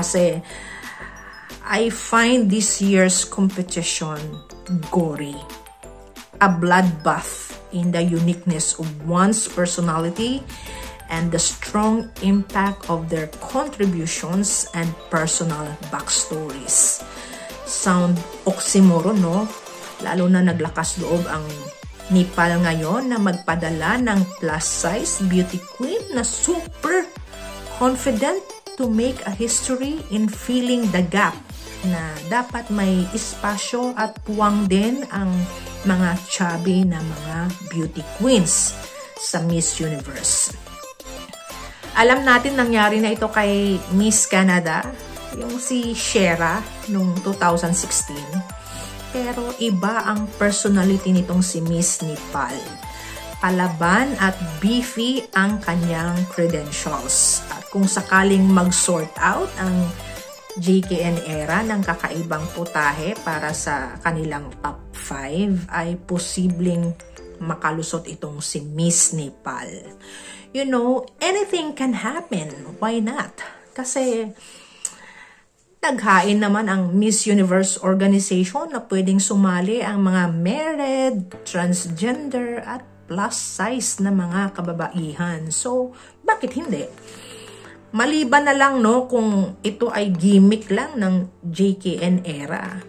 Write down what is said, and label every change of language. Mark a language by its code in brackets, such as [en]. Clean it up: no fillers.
[en] Kasi I find this year's competition gory. A bloodbath in the uniqueness of one's personality and the strong impact of their contributions and personal backstories. Sound oxymoron, no? [tl] Lalo na naglakas loob ang Nepal ngayon na magpadala ng plus-size beauty queen na [en] super confident to make a history in filling the gap [tl] na dapat may espasyo at puwang din ang mga chubby na mga beauty queens sa Miss Universe. Alam natin nangyari na ito kay Miss Canada, yung si Shera noong 2016. Pero iba ang personality nitong si Miss Nepal. Palaban at beefy ang kanyang credentials. At kung sakaling mag-sort out ang JKN era ng kakaibang putahe para sa kanilang top 5, ay posibleng makalusot itong si Miss Nepal. [en] You know, anything can happen. Why not? [tl] Kasi naghain naman ang Miss Universe organization na pwedeng sumali ang mga married, transgender at plus size na mga kababaihan. So, bakit hindi? Maliban na lang no kung ito ay gimmick lang ng JKN era.